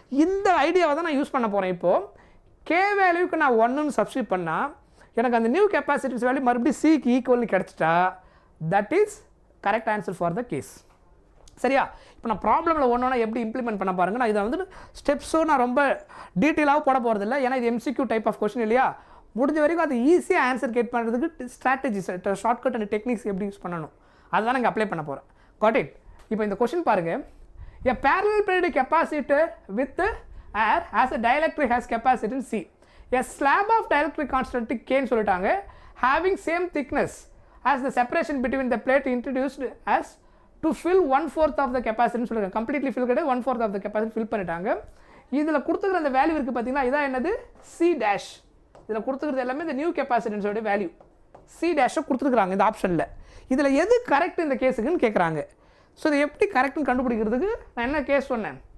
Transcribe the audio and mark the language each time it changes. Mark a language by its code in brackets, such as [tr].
[ta] இந்த ஐடியாவை தான் நான் யூஸ் பண்ண போகிறேன். இப்போது கே வேல்யூக்கு நான் 1ன்னு சப்ஸ்டியூட் பண்ணால் எனக்கு அந்த நியூ கெப்பாசிட்டன்ஸ் வேல்யூ மறுபடியும் சிக்கு ஈக்குவல்னு கிடச்சிட்டா [en] That is correct answer for the case. [ta] சரியா? இப்போ நான் ப்ராப்ளமில் ஒன்றா எப்படி இம்ப்ளிமெண்ட் பண்ண பாருங்கள். நான் இதை வந்து ஸ்டெப்ஸும் நான் ரொம்ப டீட்டெயிலாக போட போகிறதில்ல, ஏன்னா இது எம்சிக்யூ டைப் ஆஃப் கொஸ்டின் இல்லையா. முடிஞ்ச வரைக்கும் அது ஈஸியாக ஆன்சர் கேட் பண்ணுறதுக்கு ஸ்ட்ராட்டஜிஸ், ஷார்ட்கட் அண்ட் டெக்னிக்ஸ் எப்படி யூஸ் பண்ணணும் அதுதான் நான் அப்ளை பண்ண போகிறேன். Got it? இப்போ இந்த கொஸ்டின் பாருங்கள். [en] A parallel plate capacitor with air as a dielectric has capacitance C. A slab of dielectric constant K [ta] ன்னு சொல்லிட்டாங்க, [en] having same thickness as the separation between the plate introduced as to fill 1/4 of the capacitance [ta] சொல்லிருக்காங்க. Completely fill கிடையாது, [en] 1/4 of the capacitance [ta] fill பண்ணிட்டாங்க. இதில் கொடுத்துக்கிற அந்த value இருக்குது பார்த்தீங்களா, இதான் என்னது? C dash. இதில் கொடுத்துக்கிறது எல்லாமே இந்த நியூ கெப்பாசிட்டன்ஸோட வேல்யூ சி டேஷை கொடுத்துருக்குறாங்க இந்த ஆப்ஷனில். இதில் எது கரெக்ட் இந்த கேஸுக்குன்னு கேட்குறாங்க. ஸோ இதை எப்படி கரெக்ட்னு கண்டுபிடிக்கிறதுக்கு நான் என்ன கேஸ் சொன்னேன்?